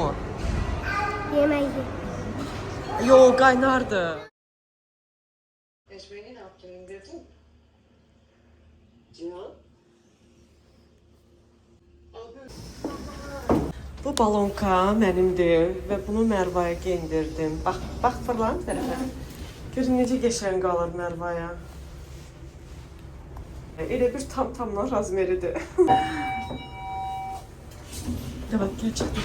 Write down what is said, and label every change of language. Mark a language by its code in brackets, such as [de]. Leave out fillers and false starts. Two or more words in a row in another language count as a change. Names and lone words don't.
[tr] Yemeği. Yo, kaynardı. Ekmeğini ne yaptın, indirdin? Cihan? [az] Bu balonka mənimdir və bunu Mərvaya geyindirdim. Bax fırlan tərəfə. Görün necə qəşəng qalır Mərvaya. Elə bir tam razmeridir. [tr] Evet, gerçekten.